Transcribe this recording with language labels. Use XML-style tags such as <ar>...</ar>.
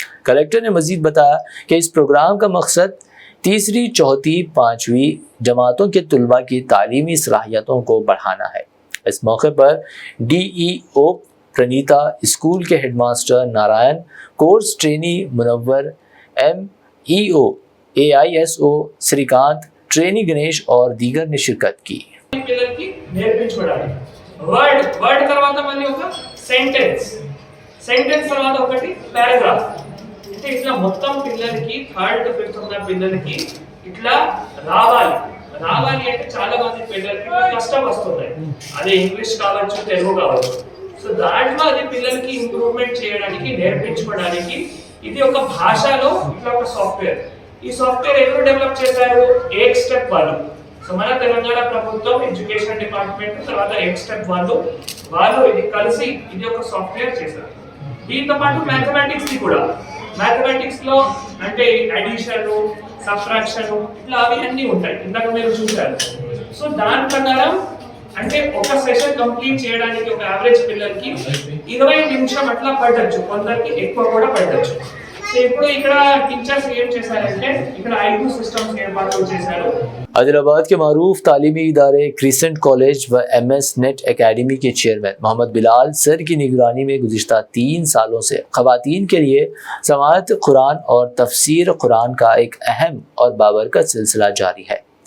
<hi>Collector ने मजीद बताया कि इस प्रोग्राम का मकसद तीसरी, चौथी, 5वीं जमातों के तुलबा की तालीमी सलाहियतों को बढ़ाना है। इस मौके पर DEO प्रणीता, स्कूल के headmaster Narayan, course trainee Munawwar, MEO AISO Shrikant, trainee Ganesh और दीगर ने शिरकत की।</hi> <te>పిల్లలకి నేర్పించబడాలి. వర్డ్ తర్వాత మళ్ళీ ఒక సెంటెన్స్ తర్వాత ఒకటి పారాగ్రాఫ్. అంటే ఇట్లా మొత్తం పిల్లలకి 3rd to 5th ఉన్న పిల్లలకి ఇట్లా రావాలి అంటే చాలా మంది పిల్లలకి కష్టం వస్తుంది. అదే ఇంగ్లీష్ కావచ్చు, తెలుగు కావచ్చు. సో దాంట్లో అది పిల్లలకి ఇంప్రూవ్మెంట్ చేయడానికి, నేర్పించబడానికి ఇది ఒక భాషలో ఇట్లా ఒక సాఫ్ట్వేర్. ఈ సాఫ్ట్వేర్ ఎవరు డెవలప్ చేశారు? ఏక్ స్టెప్ వాళ్ళు. సో మన తెలంగాణ ప్రభుత్వం ఎడ్యుకేషన్ డిపార్ట్మెంట్ తర్వాత ఏక్ స్టెప్ వాళ్ళు ఇది కలిసి ఇది ఒక సాఫ్ట్వేర్ చేశారు. దీంతో పాటు మ్యాథమెటిక్స్ ని కూడా, మ్యాథమెటిక్స్ లో అంటే అడిషన్, సబ్ట్రాక్షన్ ఇట్లా అవి అన్నీ ఉంటాయి, ఇందాక మీరు చూశారు. సో దాని ప్రకారం అంటే ఒక సెషన్ కంప్లీట్ చేయడానికి ఒక యావరేజ్ పిల్లలకి 20 నిమిషం అట్లా పడవచ్చు, కొందరికి ఎక్కువ కూడా పడవచ్చు. ఇప్పుడు ఇక్కడ టీచర్స్ ఏం చేశారంటే ఇక్కడ 5 సిస్టమ్స్ ఏర్పాటు చేశారు.</te> <hi>आदिलाबाद के मारूफ तालीमी इदारे क्रिसेंट कॉलेज व MS नेट एकेडमी के चेयरमैन मोहम्मद बिलाल सर की निगरानी में गुज़िश्ता 3 सालों से ख़वातीन के लिए समाअत कुरान और तफसीर कुरान का एक अहम और बाबरकत सिलसिला जारी है।</hi>